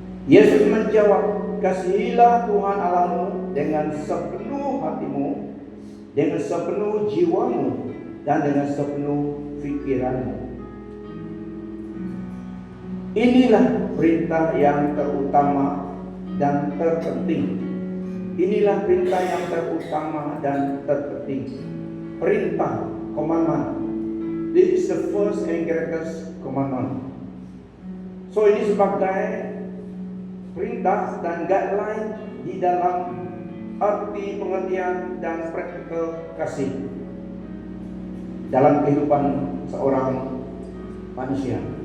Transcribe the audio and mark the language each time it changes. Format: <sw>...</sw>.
<id>Yesus menjawab, kasihilah Tuhan Allahmu dengan sepenuh hatimu, dengan sepenuh jiwamu, dan dengan sepenuh fikiranmu. Inilah perintah yang terutama dan terpenting. Inilah perintah yang terutama dan terpenting. Perintah, commandment.</id> <en>This is the first and greatest commandment.</en> <id>So ini sebagai perintah dan guideline di dalam arti pengertian dan praktikal kasih dalam kehidupan seorang manusia.</id>